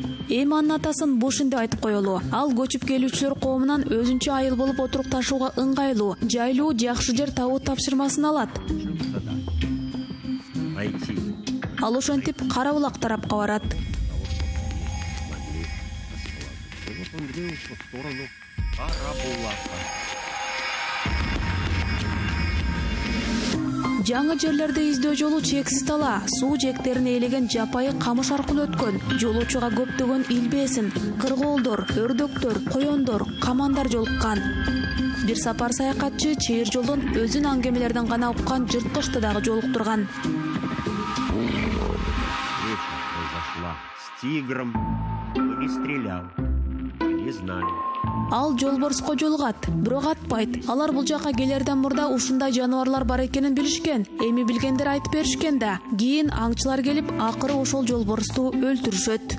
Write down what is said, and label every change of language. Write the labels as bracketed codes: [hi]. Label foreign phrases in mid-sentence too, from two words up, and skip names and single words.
[ky] Эми анын атасын Бушин деп айтып коелу. Ал көчүп келүүчүлөр коомунан өзүнчө айыл болуп отурукташууга ыңгайлуу, жайлуу, жакшы жер табуу тапшырмасын алат. Ал ошентип Кара Булак тарапка барат. [ru] Он двинулся в сторону Карабулака. [ky] Жаңы жерлерде издөө жолу чексиз тала, суу жээктерин ээлеген жапайы камыш аркылуу өткөн. Жолуучуга көптөгөн илбесин, кыргоолдор, өрдөктөр, коёндор, камандар жолуккан. Бир сапар саякатчы чейир жолдон өзүн аңгемелерден гана уккан жырткычты дагы жолуктурган. [ru] Встреча произошла с тигром, но не стрелял. Не знали. [ky] Ал жолборско жолугат, бирок атпайт. Алар бул жака келерден мурда ушундай жаныбарлар бар экенин билишкен. Эми билгендер айтып беришкен да. Кийин аңчылар келип, акыры ошол жолборсту өлтүрүшөт.